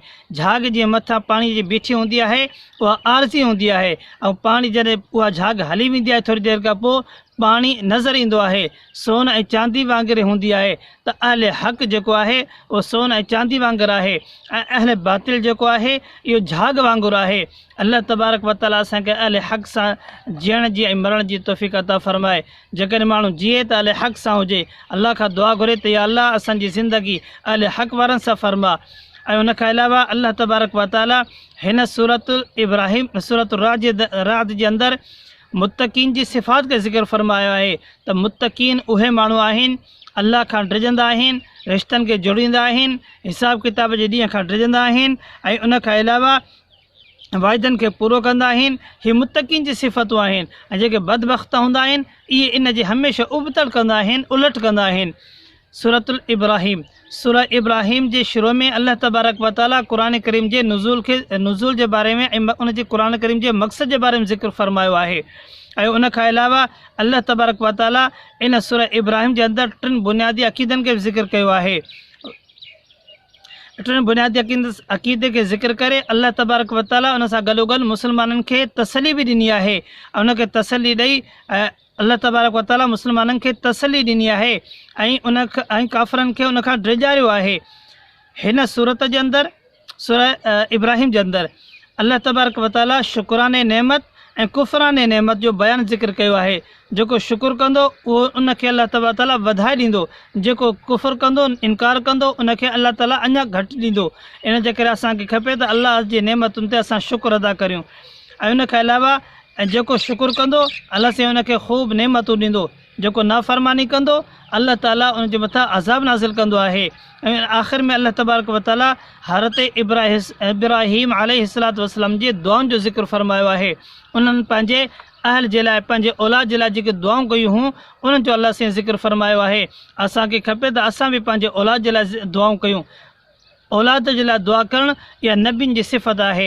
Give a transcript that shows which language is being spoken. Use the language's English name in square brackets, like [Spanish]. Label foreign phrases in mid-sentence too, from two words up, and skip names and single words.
[Sindhi] झाग जे मथां पाणी जी बीठी हूंदी आहे, उहा आरज़ी हूंदी आहे, ऐं पाणी जॾहिं उहा झाग हली वेंदी आहे थोरी देरि खां पोइ पाणी नज़र ईंदो आहे। सोन ऐं चांदी वांगुरु हूंदी आहे। त अहले हक़ जेको आहे उहो सोन ऐं चांदी वांगुरु आहे, ऐं अहले बातिल जेको आहे इहो झाग वांगुरु आहे। [Arabic] الله تبارك وتعالى [Sindhi] असांखे अहले हक़ सां जीअण जी ऐं मरण जी तौफ़ीक़ अता फ़रमाए। जेकॾहिं माण्हू जीए त अहले हक़ सां हुजे, अल्लाह खां दुआ घुरे त या अल्लाह असांजी ज़िंदगी अहले हक़ वारनि सां फ़रमा। ऐं उन खां अलावा [Arabic] الله تبارك وتعالى [Sindhi] हिन सूरत इब्राहिम, सूरत राद जे अंदरि मुत्तक़ीन जी सिफ़ात खे ज़िक्र फ़रमायो आहे त मुत्तक़ीन उहे माण्हू आहिनि अल्लाह खां डिॼंदा आहिनि, रिश्तनि खे जोड़ींदा आहिनि, हिसाब किताब जे ॾींहं खां डिॼंदा आहिनि, ऐं उन खां अलावा वाइदनि खे पूरो कंदा आहिनि। हीअ मुत्तक़ीन जी सिफ़तूं आहिनि। ऐं जेके बदबख़्त हूंदा आहिनि इहे इन जी हमेशह उबतड़ कंदा आहिनि, उलट कंदा आहिनि। सूरतुल इब्राहिम, सूरह इब्राहिम जे शुरू में [Arabic] الله تبارك وتعالى [Sindhi] क़ुरान करीम जे नुज़ूल जे बारे में ऐं उन जे क़ुरान करीम जे मक़सद जे बारे में ज़िक्र फ़रमायो आहे। ऐं उन खां अलावा [Arabic] الله تبارك وتعالى [Sindhi] इन सूरह इब्राहिम जे अंदरि 3 बुनियादी अक़ीदनि खे ज़िक्र कयो आहे। 3 बुनियादी अक़ीदे खे ज़िक्र करे [Arabic] الله تبارك وتعالى [Sindhi] उन सां गॾोगॾु मुस्लमाननि खे तसली बि ॾिनी आहे। ऐं उनखे तसली ॾेई [Arabic] الله تبارك وتعالى [Sindhi] मुस्लमाननि खे तसली ॾिनी आहे ऐं काफ़िरनि खे उन खां डिॼारियो आहे। हिन सूरत जे अंदरि, सूरह इब्राहिम जे अंदरि [Arabic] الله تبارك وتعالى [Sindhi] शुक्राने नेमत ऐं कुफ़राने नेमत जो बयानु ज़िक्र कयो आहे। जेको शुक्र कंदो उहो उनखे [Arabic] الله تبارك وتعالى [Sindhi] वधाए ॾींदो, जेको कुफ़र कंदो, इनकार कंदो, उनखे अल्लाह ताला अञा घटि ॾींदो। इन जे करे असांखे खपे त अल्लाह जी नेमतुनि ते असां शुक्र अदा करियूं। ऐं उन खां अलावा जेको शुक्र कंदो अल्लाह से उनखे ख़ूब नेमतूं ॾींदो, जेको नाफ़रमानी कंदो अल्लाह ताला उन जे मथां अज़ाब नाज़िल कंदो आहे। ऐं आख़िर में [Arabic] الله تبارك وتعالى [Sindhi] हज़रत इब्राहिम [Arabic] عليه الصلاة والسلام [Sindhi] जी दुआउनि जो ज़िक्र फ़रमायो आहे। उन्हनि पंहिंजे अहल जे लाइ, पंहिंजे औलाद जे लाइ जेके दुआऊं कयूं हुयूं उन्हनि जो अल्लाह से ज़िक्र फ़रमायो आहे। असांखे खपे त असां बि पंहिंजे औलाद जे लाइ दुआऊं कयूं। औलाद जे लाइ दुआ करणु इहा नबियुनि जी सिफ़त आहे।